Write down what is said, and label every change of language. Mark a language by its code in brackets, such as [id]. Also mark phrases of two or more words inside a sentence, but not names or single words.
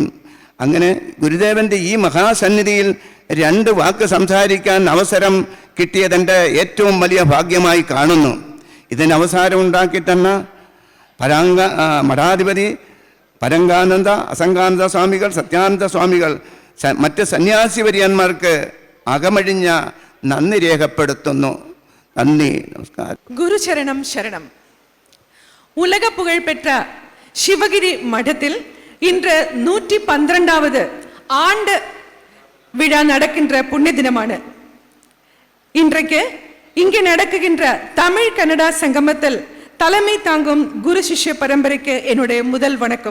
[ml] അങ്ങനെ ഗുരുദേവൻ്റെ ഈ മഹാസന്നിധിയിൽ 2 വാക്ക് സംസാരിക്കാൻ അവസരം കിട്ടിയതെൻ്റെ ഏറ്റവും വലിയ ഭാഗ്യമായി കാണുന്നു. ഇതിന് അവസരം ഉണ്ടാക്കി തന്ന മഠാധിപതി പരങ്കാനന്ദ, അസംഗാനന്ദ സ്വാമികൾ, സത്യാനന്ദ സ്വാമികൾ, മറ്റ് സന്യാസി വര്യന്മാർക്ക് അകമഴിഞ്ഞ നന്ദി രേഖപ്പെടുത്തുന്നു. നന്ദി, നമസ്കാരം. [ta] குருச்சரணம் சரணம். உலக புகழ்பெற்ற சிவகிரி மடத்தில் இன்று 112வது ஆண்டு விழா நடக்கின்ற புண்ணிய தினமான இன்றைக்கு இங்கே நடக்குகின்ற தமிழ் கன்னடா சங்கமத்தில் தலைமை தாங்கும் குரு சிஷ்ய பரம்பரைக்கு என்னுடைய முதல் வணக்கம்.